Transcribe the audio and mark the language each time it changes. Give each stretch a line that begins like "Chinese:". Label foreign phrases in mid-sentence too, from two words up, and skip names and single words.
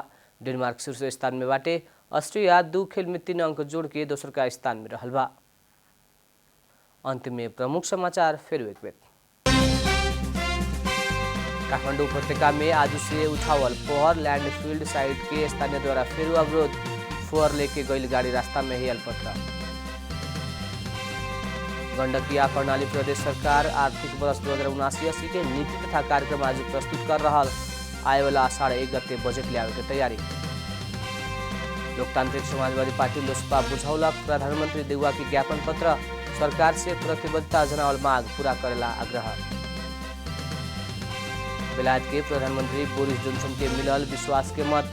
Bhojpuri: डेनमार्क शीर्ष स्थान में बाटे। ऑस्ट्रिया 2 खेल में 3 अंक जोड़ के दोसर का स्थान में रहल बा। अंत में प्रमुख समाचार फिर एक बेर। काठमाडौँ उपत्यका में आज से उठावल पोहर लैंडफील्ड साइट के स्थानीय द्वारा फिर अवरोध। फोहर लेके गई गाड़ी रास्ता में ही अल्पत्र। गंडकिया कर्णाली प्रदेश सरकार आर्थिक वर्ष 2079-80 के नीति तथा कार्यक्रम आज प्रस्तुत कर रहा। आए वाला आषाढ़ 1 गते बजट लियावे के तैयारी। लोकतांत्रिक समाजवादी पार्टी लोसपा बुझौलक प्रधानमंत्री देउवा के ज्ञापन पत्र। सरकार से प्रतिबद्धता जनावल मांग पूरा करेला आग्रह। बेलायत के प्रधानमंत्री बोरिस जॉनसन के मिलल विश्वास के मत।